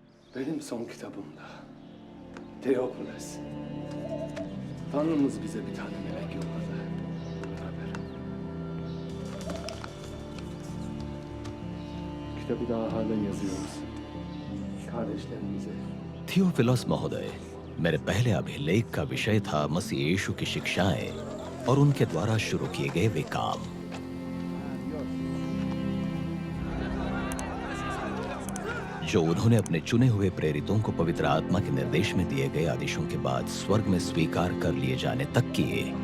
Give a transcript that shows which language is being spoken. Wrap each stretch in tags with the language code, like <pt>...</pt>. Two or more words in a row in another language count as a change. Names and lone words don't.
<tr>Benim son kitabımda Theophilus, Tanrımız bize bir tane melek yolladı. Beraber. Kitabı daha halen yazıyoruz. Kardeşlerimize.</tr> <hi>थियोफिलस महोदय, मेरे पहले अभिलेख का विषय था मसीह यीशु की शिक्षाएं और उनके द्वारा शुरू किए गए वे काम। जो उन्होंने अपने चुने हुए प्रेरितों को पवित्र आत्मा के निर्देश में दिए गए आदेशों के बाद स्वर्ग में स्वीकार कर लिए जाने तक किए।</hi>